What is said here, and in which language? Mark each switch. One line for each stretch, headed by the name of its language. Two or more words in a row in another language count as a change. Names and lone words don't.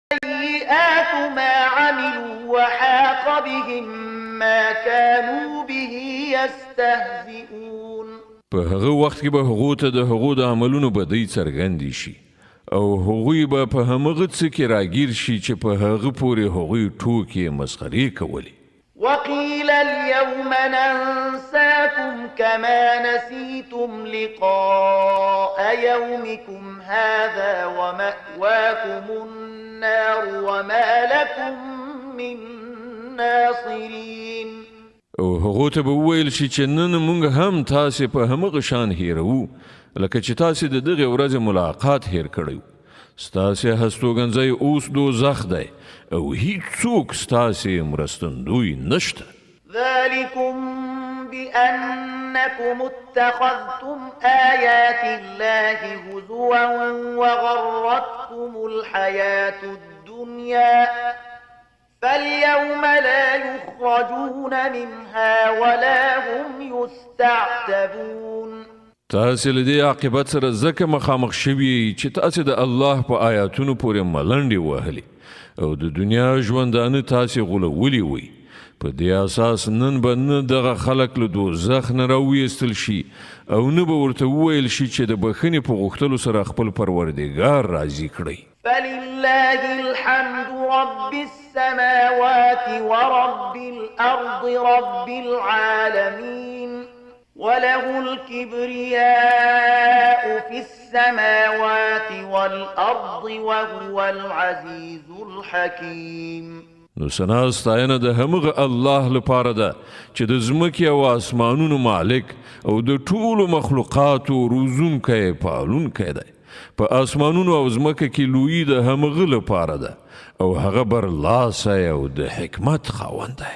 Arabic: سيئات ما عملوا وحاق بهم ما كانوا به يستهزئون.
Pashto: په هغه وخت کې به هغو ته د هغو د عملونو بدۍ څرګندې شي او هغوی به په همغه څه کې راګیر شي چې په هغه پورې هغوی ټوکې مسخرې کولې.
Arabic: وقيل اليوم ننساكم كما نسيتم لقاء يومكم هذا ومأواكم النار وما لكم من ناصرين.
Pashto: او هغو ته به وویل شي چې نن موږ هم تاسې په همغه شان هیرو لکه چې تاسې د دغې ورځې ملاقات هیر کړی. ستاسې هستوګنځی اوس دوزخ دی او هیڅوک ستاسې مرستندوی نشته.
Arabic: ذلكم بأنكم اتخذتم آيات الله هزوا وغرتكم الحياة الدنيا فاليوم لا يخرجون منها ولا هم يستعتبون.
Pashto: تاسې له دې عاقبت سره ځکه مخامخ شوي چې تاسې د الله په آیاتونو پورې ملنډې وهلې او د دنیا ژوندانه تاسې غولولي وي. په دې اساس نن به نه دغه خلک له دوزخ نه راویستل شي او نه به ورته وویل شي چې د بخښنې په غوښتلو سره خپل پروردګار راضي کړئ.
Arabic: فلله الحمد رب السماوات ورب الأرض رب العالمين وله الكبرياء في السماوات والأرض وهو العزيز الحكيم.
Pashto: نو سنا ستاینه د همغه الله لپاره ده چې د ځمکې او آسمانونو مالک او د ټولو مخلوقاتو روزونکی پالونکی دی. په آسمانونو او ځمکه کې لویي د همغه لپاره ده او هغه برلاسی او د حکمت خاوند دی.